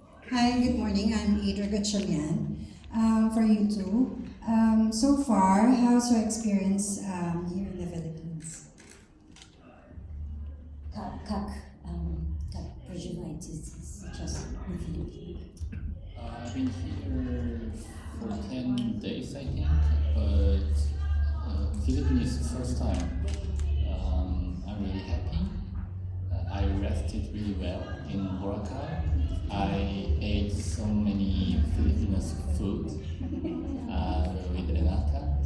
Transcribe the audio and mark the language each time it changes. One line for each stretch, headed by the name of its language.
English: Hi, good morning. I'm Adra Gatchalian. For you two, so far, how's your experience here in the Philippines?
Russian: Как проживаете сейчас на Филиппинах?
English: I've been here for 10 days, I think, but Philippines is the first time. I'm really happy. I rested really well in Boracay. I ate so many Filipino food with Renata.